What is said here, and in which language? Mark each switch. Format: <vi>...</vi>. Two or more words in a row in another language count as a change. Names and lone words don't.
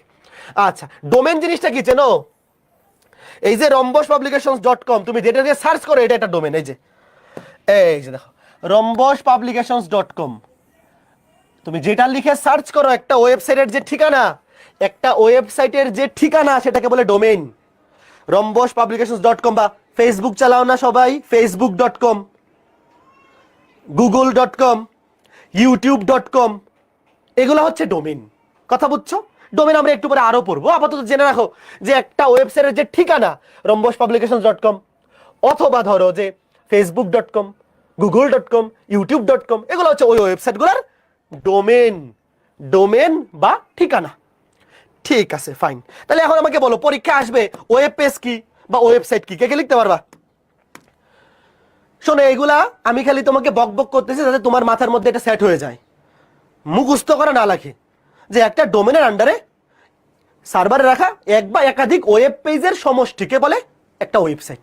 <bn>আচ্ছা, ডোমেন জিনিসটা কি চেনো? এই যে rhombuspublications.com, তুমি যেটা দিয়ে সার্চ করো এটা একটা ডোমেন। এই যে দেখো rhombuspublications.com, তুমি যেটা লিখে সার্চ করো একটা ওয়েবসাইটের যে ঠিকানা, সেটাকে বলে ডোমেইন। rhombuspublications.com। বা ফেসবুক চালাও না সবাই? facebook.com, google.com, youtube.com, এগুলো হচ্ছে ডোমেইন। কথা বুঝছো? ডোমেইন আমরা একটু পরে আরো পড়বো। আপাতত জেনে রাখো যে একটা ওয়েবসাইটের যে ঠিকানা rhombuspublications.com, অথবা ধরো যে facebook.com, google.com, youtube.com, এগুলো হচ্ছে ওই ওয়েবসাইটগুলোর ডোমেন বা ঠিকানা। ঠিক আছে, ফাইন। তাহলে এখন আমাকে বলো, পরীক্ষা আসবে</bn> <en>web page</en> <bn>কি বা ওয়েবসাইট কি, কে কে লিখতে পারবা? শোনো, এগুলা আমি খালি তোমাকে বক বক করতেছি যাতে তোমার মাথার মধ্যে এটা সেট হয়ে যায়, মুখস্থ করা না লাগে, যে একটা ডোমেনের আন্ডারে সার্ভারে রাখা এক বা একাধিক</bn> <en>web page</en> <bn>সমষ্টিকে বলে একটা ওয়েবসাইট।</bn>